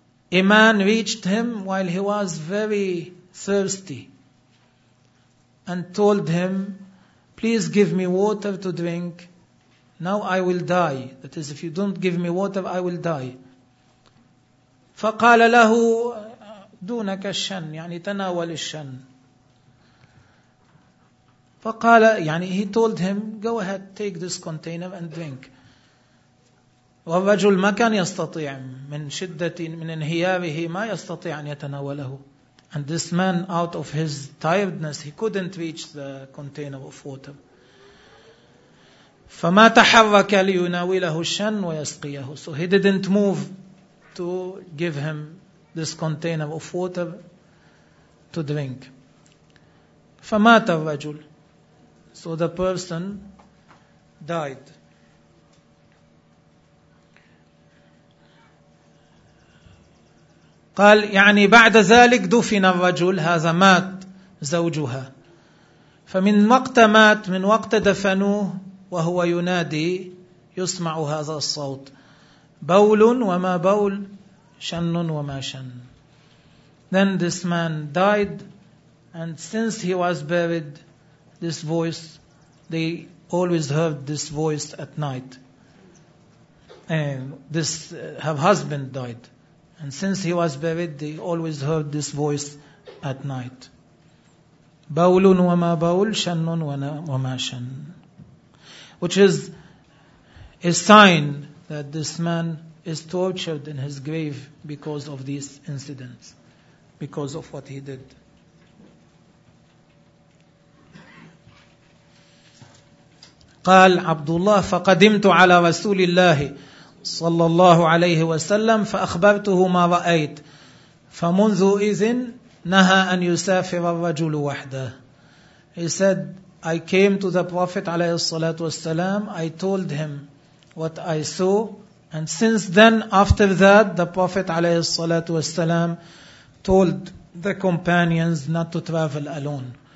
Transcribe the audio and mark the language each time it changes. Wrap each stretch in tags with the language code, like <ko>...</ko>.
<en>A man reached him while he was very thirsty and told him, please give me water to drink, now I will die. That is, if you don't give me water, I will die.</en> <ar>فقال له دونك الشن, يعني تناول الشن. فقال, يعني</ar> <en>he told him, go ahead, take this container and drink.</en> <ar>والرجل ما كان يستطيع, من شدة من انهياره ما يستطيع أن يتناوله.</ar> <en>And this man, out of his tiredness, he couldn't reach the container of water.</en> <ar>فما تحرك ليناوله الشن ويسقيه.</ar> <en>So he didn't move to give him this container of water to drink.</en> <ar>فمات الرجل.</ar> <en>So the person died.</en> <ar>قال يعني بعد ذلك دفن الرجل, هذا مات زوجها. فمن وقت مات, من وقت دفنوه وهو ينادي يسمع هذا الصوت, بول وما بول, شن وما شن.</ar> <en>Then this man died, and since he was buried, this voice, they always heard this voice at night. And this her husband died, and since he was buried, they always heard this voice at night.</en> <ar>بول وما بول, شن وما شن.</ar> <en>Which is a sign that this man is tortured in his grave because of these incidents, because of what he did.</en> <ar>قال عبد الله فقدمت على رسول الله صلى الله عليه وسلم فأخبرته ما رأيت فمنذ إذن نهى أن يسافر الرجل وحده.</ar> <en>He said, I came to the Prophet</en> <ar>عليه الصلاة والسلام,</ar> <en>I told him what I saw, and since then, after that, the Prophet عليه الصلاة والسلام told the companions not to travel alone.</en>